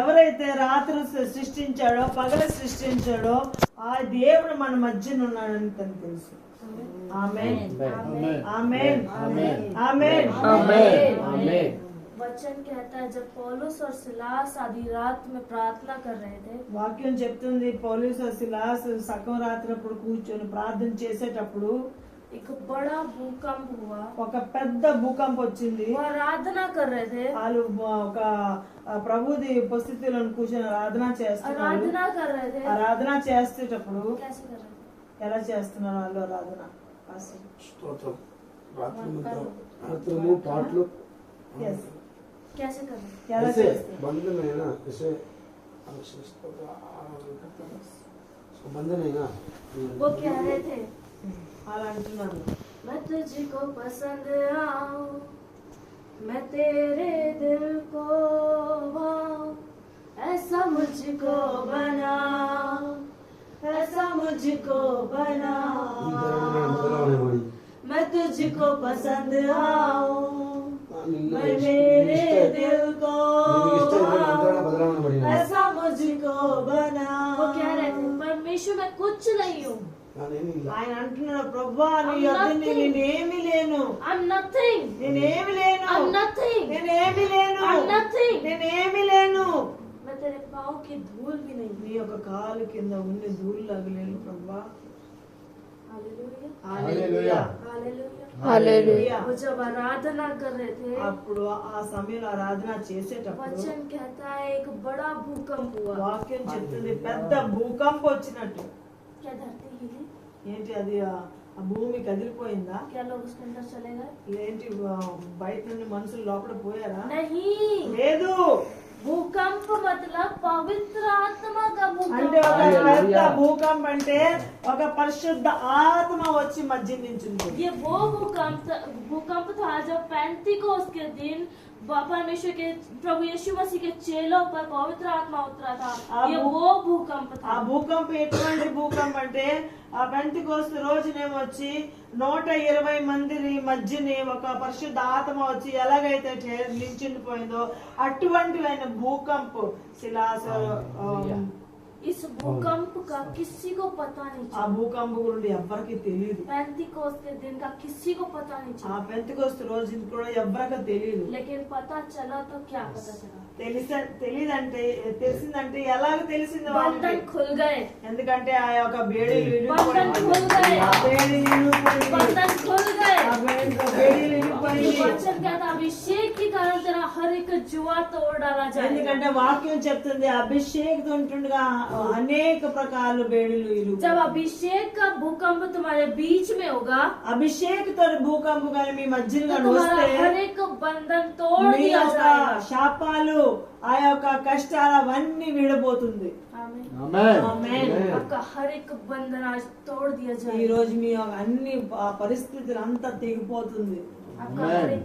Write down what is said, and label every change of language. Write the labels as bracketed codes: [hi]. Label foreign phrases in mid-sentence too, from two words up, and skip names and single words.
[te] ఎవరైతే రాత్రి సృష్టించాడో పగలు సృష్టించాడో ఆ దేవుడు మన మధ్యన ఉన్నాడని తనకు తెలుసు. ఆమేన్. [hi] आमीन। [te] ఆమేన్. [hi] आमीन। [te] ఆమేన్. [hi] आमीन। वचन कहता है जब पौलुस और सिलास आधी रात में प्रार्थना कर रहे थे, [te] వాక్యం చెప్తుంది పౌలుసు సిలాస్ సగం రాత్రి అప్పుడు కూర్చొని ప్రార్థన చేసేటప్పుడు [hi] एक बड़ा भूकंप हुआ। [te] ఒక పెద్ద భూకంపం వచ్చింది. [hi] वो आराधना कर रहे थे, [te] వాళ్ళు ఒక ప్రభుది ఉపస్థితిలో కూర్చొని ఆరాధన చేస్తున్నారు. [hi] आराधना कर रहे थे। [te] ఆరాధన చేసేటప్పుడు [hi] कैसे कर रहे थे? [te] ఎలా చేస్తున్నారు వాళ్ళు ఆరాధన? స్తోత్రం. రాత్రులు పాటలు [en] Yes. [hi] कैसे कर रहे थे? [te] ఎలా [hi] ऐसे [te] చేస్తున్నారు? [hi] बंधन है ना, ऐसे बंधन है ना। वो कह रहे थे [te] అలా అంటున్నారు. [hi] मैं तुझको पसंद आऊं, मैं तेरे दिल को भाऊं, ऐसा मुझको बना, ऐसा मुझको बना, मैं तुझको पसंद आऊं, मैं मेरे दिल को भाऊं, ऐसा मुझको बना। वो कह रहे थे परमेश्वर मैं कुछ नहीं हूँ, [te] ఆయన అంటున్నాడు ప్రభువా నీ యొద్ద నేనేమి లేను, [en] I'm nothing, [te] నేనేమి లేను, [en] I'm nothing, [te] నేనేమి లేను, [en] I'm nothing, [te] నేనేమి లేను. [hi] मैं तेरे पाँव की धूल भी नहीं। [te] నీ యొక్క కాలు కింద ఉండి ధూళి లగలేను ప్రభువా. [hi] हालेलुया, [te] హల్లెలూయా. [hi] हालेलुया। हालेलुया। वो जब आराधना कर रहे थे, [te] అప్పుడు ఆ సమయంలో ఆరాధన చేసేటప్పుడు [hi] वचन कहता है एक बड़ा भूकंप हुआ। [te] వాక్యం చెప్తుంది పెద్ద భూకంపం వచ్చినట్టు. [hi] क्या धरती हिली? [te] ఏంటి అది ఆ భూమి కదిలిపోయిందా? [hi] क्या लोग उसके अंदर चले गए? [te] ఏంటి బయట నుండి మనుషులు లోపల పోయారా? [hi] नहीं, [te] లేదు. [hi] भूकंप मतलब पवित्र आत्मा का [te] అంటే ఒక [hi] भूकंप। [te] పెద్ద భూకంపం అంటే ఒక పరిశుద్ధ ఆత్మ వచ్చి మధ్య నించుంది. [hi] ये वो भूकंप था जब पेंतिकोस्त के दिन परमेश्वर के प्रभु यीशु मसीह के चेलों पर पवित्र आत्मा उतरा था। अब ये वो भूकंप [te] ఆ [hi] था। [te] భూకంపం ఎటువంటి భూకంపం అంటే ఆ పెంతెకోస్తు రోజునేమో వచ్చి 120 మంది మధ్యని ఒక పరిశుద్ధ ఆత్మ వచ్చి ఎలాగైతే నిల్చుండిపోయిందో అటువంటి భూకంపం శిలాస [hi] इस भूकंप का किसी को पता नहीं [te] ఆ [hi] चला। [te] భూకంపం గురించి ఎవ్వరికి తెలియదు [hi] पेंतिकोस्त के दिन का किसी को पता नहीं [te] ఆ [hi] चला, [te] పెంతెకోస్తు రోజు కూడా ఎవ్వరికి తెలియదు [hi] लेकिन पता चला तो क्या पता चला? [te] తెలిసిందంటే ఎలాగ తెలిసింది వాళ్ళకి [hi] बंधन खुल गए, [te] ఎందుకంటే ఆ యొక్క బేడీలు [hi] बंधन खुल गए, [te] ఆ బేడీలు ఇరిగిపోయింది. [hi] बंधन खुल गए। [te] ఆ బేడీలు ఇరిగిపోయింది. [hi] वचन कहता अभिषेक के कारण तेरा हर एक जुआ तोड़ डाला जाएगा। [te] ఎందుకంటే వాక్యం చెప్తుంది అభిషేక్ ఉంటుండగా అనేక ప్రకారాలు బేడీలు ఇరుగు [hi] जब अभिषेक का भूकंप तुम्हारे बीच में होगा [te] అభిషేక్ తో భూకంపం కానీ మీ మధ్యలో [hi] तो [te] వస్తే [hi] तुम्हारा हर एक बंधन तोड़ [te] మీ [hi] दिया [te] యొక్క [hi] जाएगा। [te] శాపాలు ఆ యొక్క కష్టాలు అవన్నీ విడబోతుంది [hi] आमीन। [te] ఆమేన్ ఆమేన్. [hi] आपका हर एक बंधन आज तोड़ दिया [te] ఈ [hi] जाएगा। [te] రోజు మీ యొక్క అన్ని పరిస్థితులు అంతా తెగిపోతుంది [hi] आपका हर एक